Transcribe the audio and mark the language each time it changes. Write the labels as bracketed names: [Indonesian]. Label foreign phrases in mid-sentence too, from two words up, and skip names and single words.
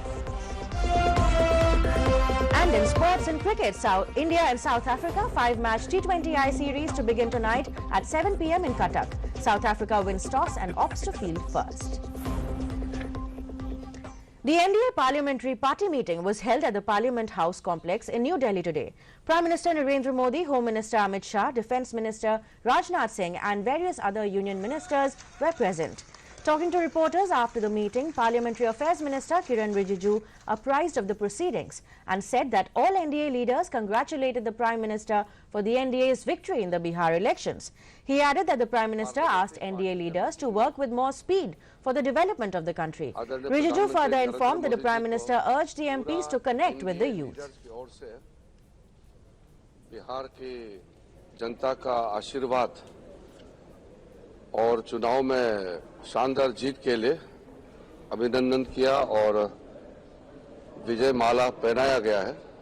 [English] And in sports and cricket, India and South Africa 5-match T20I series to begin tonight at 7 p.m. in Cuttack. South Africa wins toss and opts to field first. The NDA Parliamentary Party meeting was held at the Parliament House complex in New Delhi today. Prime Minister Narendra Modi, Home Minister Amit Shah, Defence Minister Rajnath Singh and various other union ministers were present. Talking to reporters after the meeting, Parliamentary Affairs Minister Kiran Rijiju apprised of the proceedings and said that all NDA leaders congratulated the Prime Minister for the NDA's victory in the Bihar elections. He added that the Prime Minister asked NDA leaders to work with more speed for the development of the country. Rijiju further informed that the Prime Minister urged the MPs to connect with the youth. [Hindi] बिहार की जनता का आशीर्वाद और चुनाव में शानदार जीत के लिए अभिनंदन किया और विजय माला पहनाया गया है।